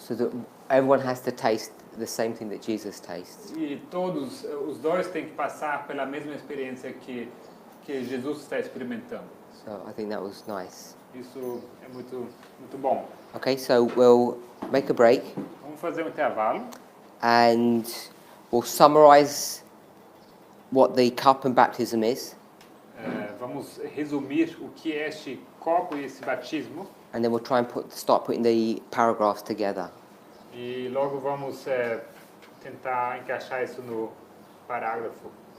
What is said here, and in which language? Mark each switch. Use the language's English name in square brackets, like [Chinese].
[English] So that everyone has to taste the same thing that Jesus tastes. [Portuguese] E todos, os dois têm que passar pela mesma experiência que Jesus está experimentando. [English] So I think that was nice. [Portuguese] Isso é muito bom. [English] Okay, so we'll make a break [Portuguese] Vamos fazer um intervalo [English] and we'll summarize what the cup and baptism is, [Portuguese] vamos resumir o que é este copo e esse batismo [English] and then we'll try and start putting the paragraphs together. [Portuguese] e logo vamos tentar encaixar isso no parágrafo.